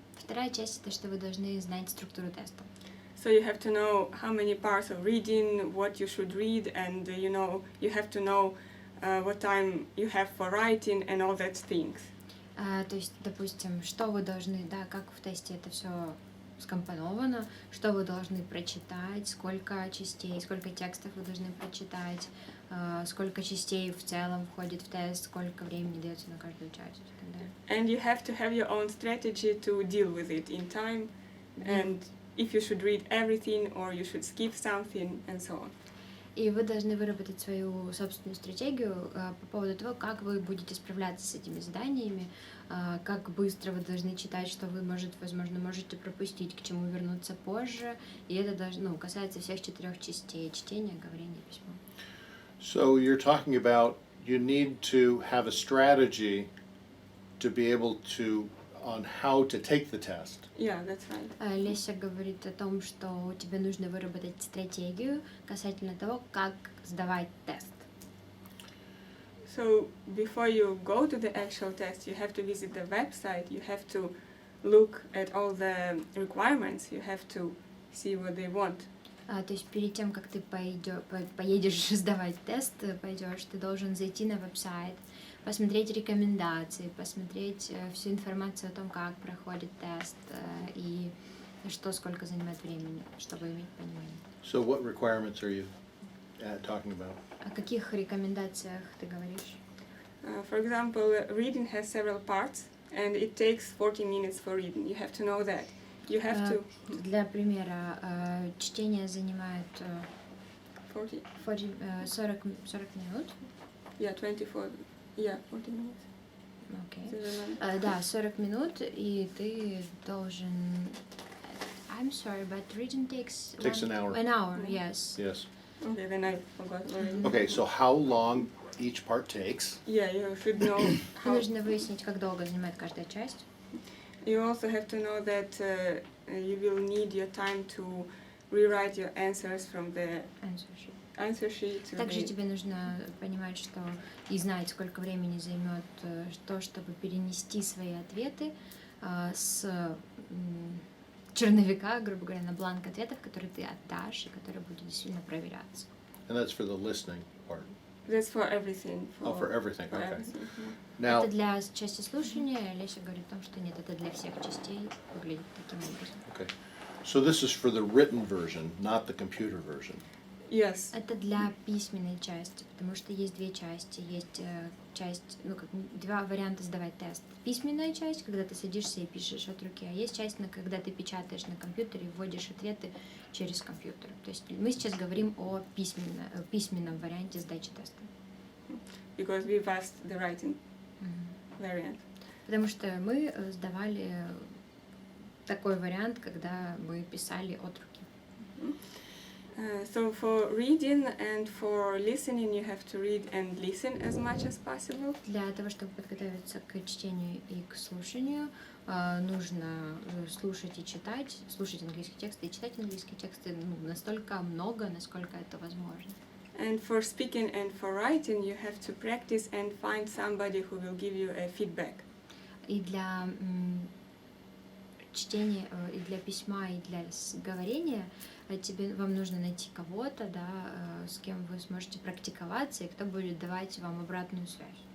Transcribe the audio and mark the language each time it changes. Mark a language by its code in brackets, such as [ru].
[ru] Вторая часть — это что вы должны знать структуру теста. [en] so you have to know how many parts of reading, what you should read, and you have to know what time you have for writing and all that things. [ru] То есть, допустим, что вы должны, да, как в тесте это все скомпоновано, что вы должны прочитать, сколько частей, сколько текстов вы должны прочитать, сколько частей в целом входит в тест, сколько времени дается на каждую часть и так далее. [en] And you have to have your own strategy to deal with it in time, and if you should read everything or you should skip something and so on. [ru] И вы должны выработать свою собственную стратегию по поводу того, как вы будете справляться с этими заданиями, как быстро вы должны читать, что вы, возможно, можете пропустить, к чему вернуться позже. И это касается всех 4 частей: чтения, говорения, письма. [en] So you're talking about you need to have a strategy to be able to on how to take the test. Yeah, that's right. [ru] Леся говорит о том, что тебе нужно выработать стратегию касательно того, как сдавать тест. [en] So before you go to the actual test, you have to visit the website, you have to look at all the requirements, you have to see what they want. [ru] То есть перед тем, как ты поедешь сдавать тест, ты должен зайти на веб-сайт, посмотреть рекомендации, посмотреть всю информацию о том, как проходит тест и сколько занимает времени, чтобы иметь понимание. [en] So what requirements are you talking about? [ru] О каких рекомендациях ты говоришь? [en] For example, reading has several parts, and it takes 40 minutes for reading. You have to know that. You have to... [ru] Для примера, чтение занимает 40 минут. [en] Yeah, 24. Yeah, 40 minutes. [ru] Okay. Да, 40 минут, и ты должен... [en] I'm sorry, but reading takes an hour. An hour, yes. Yes. Okay, then I forgot already. Okay, so how long each part takes? Yeah, you should know how... Нужно выяснить, как долго занимает каждая часть. You also have to know that you will need your time to rewrite your answers from the answer sheet to [ru] Также [en] the... [ru] тебе нужно понимать, что и знать, сколько времени займет то, чтобы перенести свои ответы с черновика, грубо говоря, на бланк ответов, который ты отдашь и который будет действительно проверяться. [en] And that's for the listening part. That's for everything. For everything, for okay. everything, yeah. Now, [ru] Это для части слушания, Леся говорит о том, что нет, это для всех частей выглядит таким образом. [en] okay. So this is for the written version, not the computer version. Yes. [ru] Это для письменной части, потому что есть две части. Есть часть, два варианта сдавать тест. Письменная часть, когда ты садишься и пишешь от руки, а есть часть, когда ты печатаешь на компьютере и вводишь ответы через компьютер. То есть мы сейчас говорим о письменном варианте сдачи теста. [en] Because we passed the writing variant. [ru] Потому что мы сдавали такой вариант, когда мы писали от руки. [en] So for reading and for listening, you have to read and listen as much as possible. [ru] Для того, чтобы подготовиться к чтению и к слушанию, нужно слушать и читать, слушать английские тексты и читать английские тексты настолько много, насколько это возможно. [en] And for speaking and for writing, you have to practice and find somebody who will give you a feedback. [ru] И для чтения, и для письма, и для говорения вам нужно найти кого-то, да, с кем вы сможете практиковаться, и кто будет давать вам обратную связь.